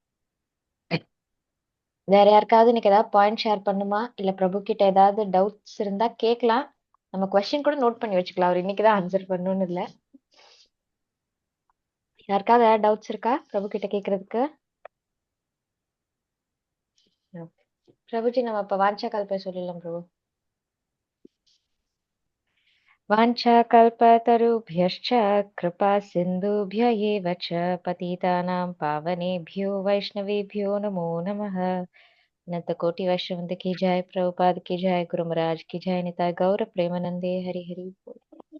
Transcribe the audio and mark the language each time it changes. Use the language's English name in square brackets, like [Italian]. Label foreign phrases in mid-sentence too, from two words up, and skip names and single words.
[Tamil] வேற யாருக்காவது இன்னைக்கு ஏதாவது பாயிண்ட் ஷேர் பண்ணுமா, இல்ல பிரபு கிட்ட ஏதாவது டவுட்ஸ் இருந்தா கேட்கலாம். நம்ம கொஸ்டின் கூட நோட் பண்ணி வச்சுக்கலாம், அவர் இன்னைக்குதான் ஆன்சர் பண்ணணும்னு இல்ல. யாருக்காவது ஏதாவது டவுட்ஸ் இருக்கா பிரபு கிட்ட கேக்குறதுக்கு? பிரபுஜி நம்ம இப்ப வாஞ்சா கல்ப சொல்லலாம் பிரபு. [Sanskrit] वाञ्छाकल्पतरुभ्यश्च कृपा सिन्धुभ्य एव च पतितानां पावनेभ्यो वैष्णवेभ्यो नमो नमः। [Hindi] अनंत कोटि वैष्णववृंद की जय, प्रभुपाद की जय, गुरु महाराज की जय, निताय गौर प्रेमानंदे। हरि हरि बोल।